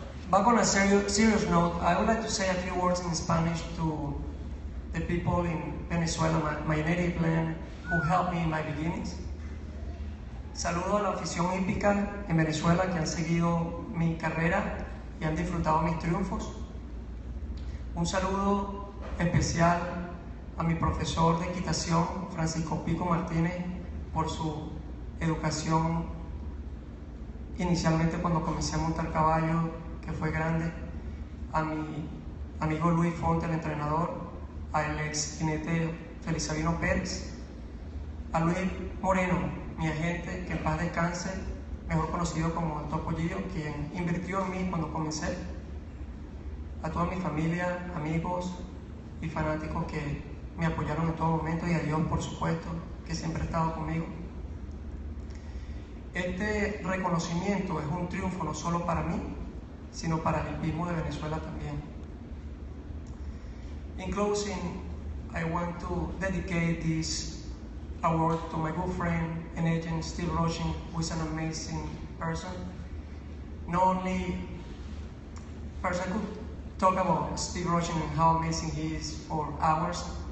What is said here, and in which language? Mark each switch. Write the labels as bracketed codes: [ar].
[en] Back on a serious note, I would like to say a few words in Spanish to the people in Venezuela, my native land, who helped me in my beginnings. [es] Saludo a la afición hípica en Venezuela que han seguido mi carrera y han disfrutado mis triunfos. Un saludo especial a mi profesor de equitación, Francisco Pico Martínez, por su educación inicialmente cuando comencé a montar caballo, que fue grande, a mi amigo Luis Fonte, el entrenador, al ex jinete Felizarino Pérez, a Luis Moreno, mi agente, que en paz descanse, mejor conocido como el Topollillo, quien invirtió en mí cuando comencé, a toda mi familia, amigos y fanáticos que me apoyaron en todo momento, y a Dios, por supuesto, que siempre ha estado conmigo. Este reconocimiento es un triunfo no solo para mí, sino para el hipismo de Venezuela también. [en] In closing, I want to dedicate this award to my good friend and agent Steve Rochin, who is an amazing person. Not only first I could talk about Steve Rochin and how amazing he is for hours.